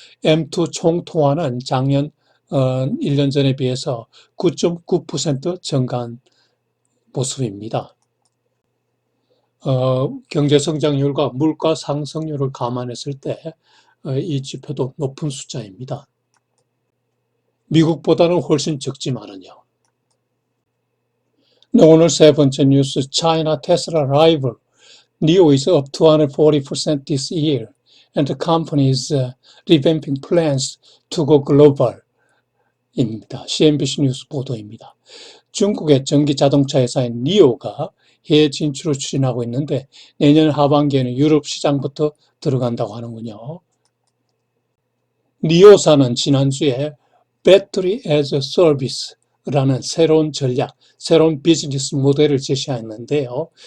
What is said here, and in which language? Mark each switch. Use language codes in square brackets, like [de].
[ko] M2 총통화는 작년 1년 전에 비해서 9.9% 증가한 모습입니다. 경제 성장률과 물가 상승률을 감안했을 때 이 지표도 높은 숫자입니다. 미국보다는 훨씬 적지만은요. 네, 오늘 세 번째 뉴스, [en] China Tesla rival NIO is up 240% this year and the company is revamping plans to go global [ko] 입니다. CNBC 뉴스 보도입니다. 중국의 전기 자동차 회사인 니오가 해외 진출을 추진하고 있는데 내년 하반기에는 유럽 시장부터 들어간다고 하는군요. 니오사는 지난주에 배터리 as a service라는 새로운 전략, 새로운 비즈니스 모델을 제시했는데요.